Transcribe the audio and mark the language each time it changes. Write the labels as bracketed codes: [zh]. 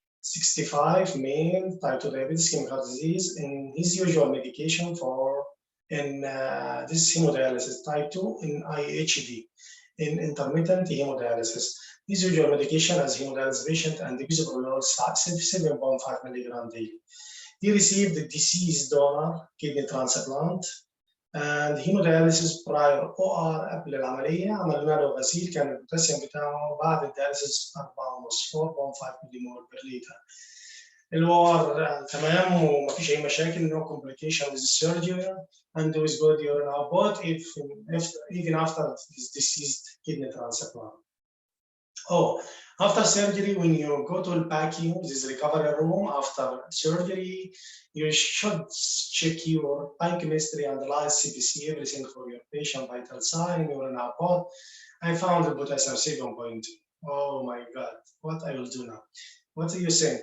[en] 65 male, type 2 diabetes, ischemic heart disease, and his usual medication for this hemodialysis, type 2 in IHD, in intermittent hemodialysis. His usual medication as hemodialysis patient and bisoprolol 7.5 milligram daily. He received the deceased donor kidney transplant and hemodialysis prior OR [ar] قبل العملية. عملنا له غسيل، كان البوتاسيوم بتاعه بعد الدياليسيس 4.5 ملي مول بر لتر. الOR تمام ومفيش أي مشاكل، [en] no complication with the surgery and with good urine output even after this deceased kidney transplant. After surgery, when you go to PACU, this recovery room after surgery, you should check your biochemistry, analyze CBC, everything for your patient, vital sign, urine output. I found the potassium 7.2. Oh my God, what I will do now? What do you think?